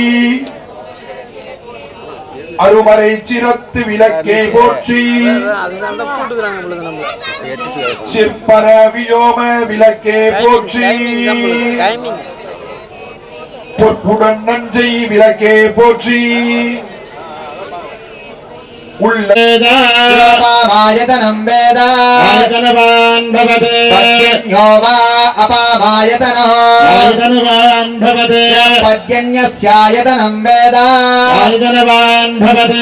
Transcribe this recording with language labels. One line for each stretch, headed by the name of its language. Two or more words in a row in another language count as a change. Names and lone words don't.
Tamil: அருமறை சிரத்து விளக்கே போற்றி சிற்பர வியோம விளக்கே போற்றி பொற்புடன் நஞ்சை விளக்கே போற்றி
Sanskrit: अपामायतनं वेद आयतनवान् भवते पद्यन्यो वा अपामायतनः आयतनवान् भवते पद्यन्यस्यायतनं वेद आयतनवान् भवते